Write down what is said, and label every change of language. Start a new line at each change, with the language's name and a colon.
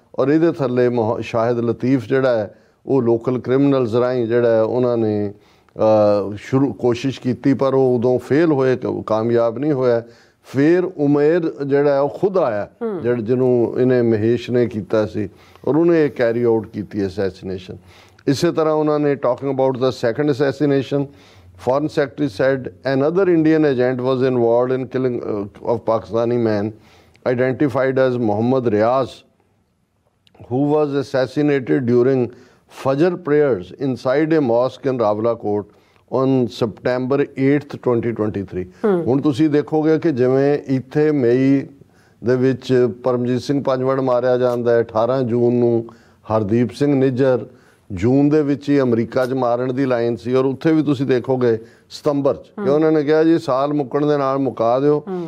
Punjabi: ਔਰ ਇਹਦੇ ਥੱਲੇ ਸ਼ਾਹਿਦ ਲਤੀਫ ਜਿਹੜਾ ਹੈ ਉਹ ਲੋਕਲ ਕ੍ਰਿਮੀਨਲਸ ਰਾਹੀਂ ਜਿਹੜਾ ਉਹਨਾਂ ਨੇ ਸ਼ੁਰੂ ਕੋਸ਼ਿਸ਼ ਕੀਤੀ, ਪਰ ਉਹ ਉਦੋਂ ਫੇਲ ਹੋਏ, ਕਾਮਯਾਬ ਨਹੀਂ ਹੋਇਆ। ਫਿਰ ਉਮੇਰ ਜਿਹੜਾ ਉਹ ਖੁਦ ਆਇਆ ਜਿਹਨੂੰ ਇਹਨੇ ਮਹੇਸ਼ ਨੇ ਕੀਤਾ ਸੀ, ਔਰ ਉਹਨੇ ਇਹ ਕੈਰੀ ਆਊਟ ਕੀਤੀ ਅਸੈਸੀਨੇਸ਼ਨ। ਇਸੇ ਤਰ੍ਹਾਂ ਉਹਨਾਂ ਨੇ
English: Talking about the second assassination, foreign secretary said another Indian agent was involved in killing of Pakistani man identified as Mohammad Riaz, who was assassinated during Fajr prayers inside a mosque in Rawalakot on September 8th 2023।
Punjabi: ਹੁਣ ਤੁਸੀਂ ਦੇਖੋਗੇ ਕਿ ਜਿਵੇਂ ਇੱਥੇ ਮਈ ਦੇ ਵਿੱਚ ਪਰਮਜੀਤ ਸਿੰਘ ਪੰਜਵੜ ਮਾਰਿਆ ਜਾਂਦਾ ਹੈ, 18 ਜੂਨ ਨੂੰ ਹਰਦੀਪ ਸਿੰਘ ਨਿੱਜਰ, ਜੂਨ ਦੇ ਵਿੱਚ ਹੀ ਅਮਰੀਕਾ 'ਚ ਮਾਰਨ ਦੀ ਲਾਈਨ ਸੀ। ਔਰ ਉੱਥੇ ਵੀ ਤੁਸੀਂ ਦੇਖੋਗੇ ਸਤੰਬਰ 'ਚ ਕਿ ਉਹਨਾਂ ਨੇ ਕਿਹਾ ਜੀ ਸਾਲ ਮੁੱਕਣ ਦੇ ਨਾਲ ਮੁਕਾ ਦਿਓ।